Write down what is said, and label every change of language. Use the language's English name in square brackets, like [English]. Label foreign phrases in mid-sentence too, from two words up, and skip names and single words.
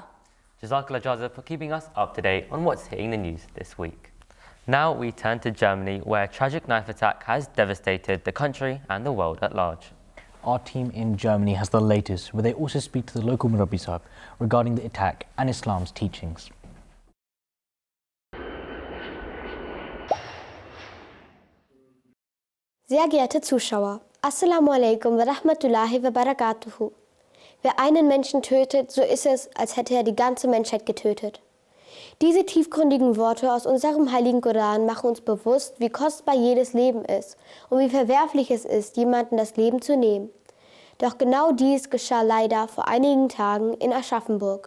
[English] Jazakallah Jazib for keeping us up to date on what's hitting the news this week. Now we turn to Germany, where a tragic knife attack has devastated the country and the world at large. Our team in Germany has the latest, where they also speak to the local Murabbi Sahib regarding the attack and Islam's teachings. [German] Sehr geehrte Zuschauer, [Arabic] السلام عليكم ورحمة الله وبركاته. [German] Wer einen Menschen tötet, so ist es, als hätte er die ganze Menschheit getötet. Diese tiefgründigen Worte aus unserem heiligen Koran machen uns bewusst, wie kostbar jedes Leben ist und wie verwerflich es ist, jemandem das Leben zu nehmen. Doch genau dies geschah leider vor einigen Tagen in Aschaffenburg.